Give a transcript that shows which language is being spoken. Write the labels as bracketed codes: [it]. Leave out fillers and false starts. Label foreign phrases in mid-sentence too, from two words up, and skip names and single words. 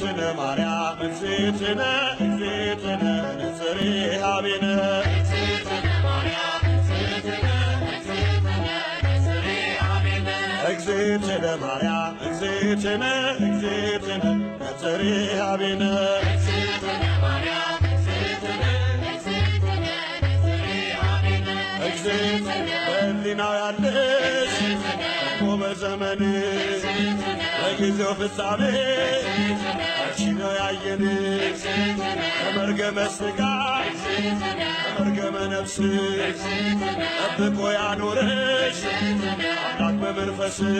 [gez] ማርያም እግዝእትነ እግዝእትነ ነጽሬ ኀቤነ እግዝእትነ ማርያም እግዝእትነ እግዝእትነ ነጽሬ ኀቤነ [am] በሕሊናው ያለሽ ቆመ ዘመን በጊዜው ፍጻሜ አንቺ ነው ያየንሽ ከመርገመ ሥጋ ከመርገመ ነፍስ ጠብቆ ያኖረሽ አምላክ በመንፈስ